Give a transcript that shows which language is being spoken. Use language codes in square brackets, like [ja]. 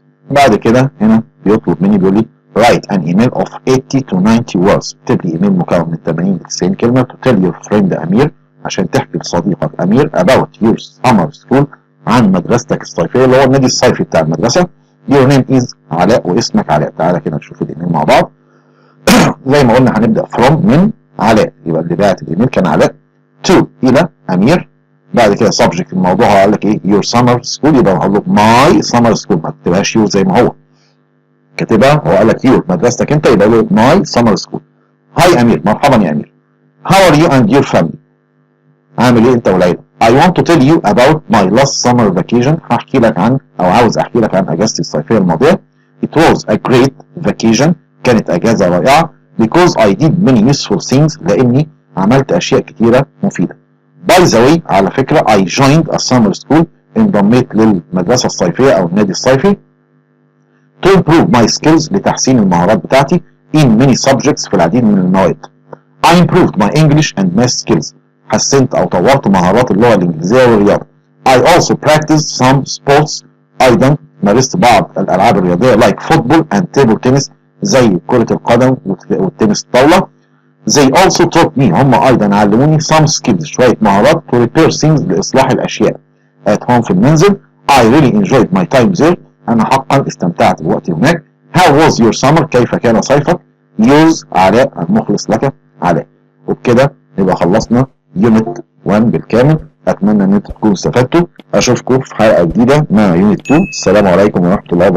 [ar] بعد كده هنا بيطلب مني بيقول لي [en] write an email of 80 to 90 words. [ar] اكتب لي ايميل مكون من 80 ل 90 كلمة [en] to tell your friend [ar] أمير، عشان تحكي لصديقك أمير [en] about your summer school، [ar] عن مدرستك الصيفية اللي هو النادي الصيفي بتاع المدرسة. [en] your name is [ar] علاء، واسمك علاء. تعالى كده نشوف الايميل مع بعض. زي ما قلنا هنبدأ [en] from [ar] من علاء، يبقى اللي بعت الايميل كان علاء. [en] to [ar] إلى أمير. بعد كده [en] subject [ar] الموضوع قال لك ايه [en] your summer school، [ar] يبقى هقول له [en] my summer school، [ar] ما تكتبهاش [en] your [ar] زي ما هو كاتبها، هو قال لك your مدرستك انت، يبقى له my summer school. هاي أمير، مرحبا يا أمير. [en] how are you and your family، [ar] عامل ايه انت والعيلة. [en] I want to tell you about my last summer vacation، [ar] هحكي لك عن او عاوز احكي لك عن اجازتي الصيفية الماضية. [en] it was a great vacation، [ar] كانت اجازة رائعة. [en] because I did many useful things، [ar] لاني عملت اشياء كتيرة مفيدة. [en] by the way، [ar] على فكرة [en] I joined a summer school، [ar] انضميت للمدرسة الصيفية او النادي الصيفي. [en] to improve my skills، [ar] لتحسين المهارات بتاعتي. [en] in many subjects، [ar] في العديد من المواد. [en] I improved my English and math skills، [ar] حسنت او طورت مهارات اللغة الانجليزية والرياضة. [en] I also practiced some sports، [ar] ايضا مارست بعض الالعاب الرياضية [en] like football and table tennis، [ar] زي كرة القدم والتنس الطاولة. [en] They also taught me، [ar] هم ايضا علموني [en] some skills، [ar] شوية مهارات [en] to repair things، [ar] لاصلاح الاشياء. [en] at home، [ar] في المنزل. [en] I really enjoyed my time there، [ar] انا حقا استمتعت بوقتي هناك. [en] How was your summer، [ar] كيف كان صيفك. [en] yours [ar] علاء، المخلص لك علاء. وبكده نبقى خلصنا يونت 1 بالكامل. اتمنى ان انتم تكونوا استفدتوا. اشوفكم في حلقة جديدة مع يونت 2. السلام عليكم ورحمة الله وبركاته.